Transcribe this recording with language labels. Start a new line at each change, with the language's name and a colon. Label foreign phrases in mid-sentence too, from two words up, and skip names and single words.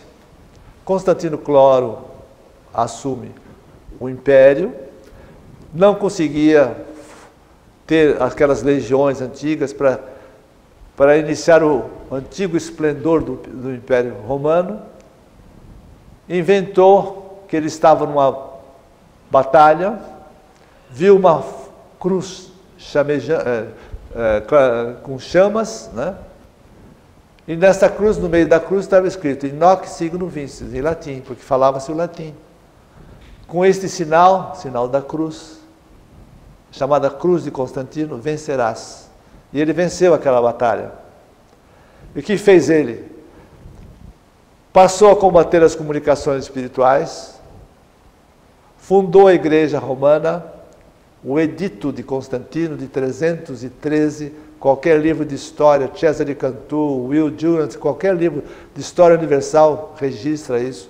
Portuguese: Constantino Cloro assume o Império, não conseguia ter aquelas legiões antigas para iniciar o antigo esplendor do Império Romano, inventou que ele estava numa batalha, viu uma cruz com chamas, né? E nessa cruz, no meio da cruz, estava escrito
Latin: in hoc signo vinces,
Portuguese: em latim, porque falava-se o latim. Com este sinal da cruz, chamada Cruz de Constantino, vencerás. E ele venceu aquela batalha. E o que fez ele? Passou a combater as comunicações espirituais, fundou a Igreja Romana, o Edito de Constantino, de 313, qualquer livro de história, Cesare Cantu, Will Durant, qualquer livro de história universal registra isso.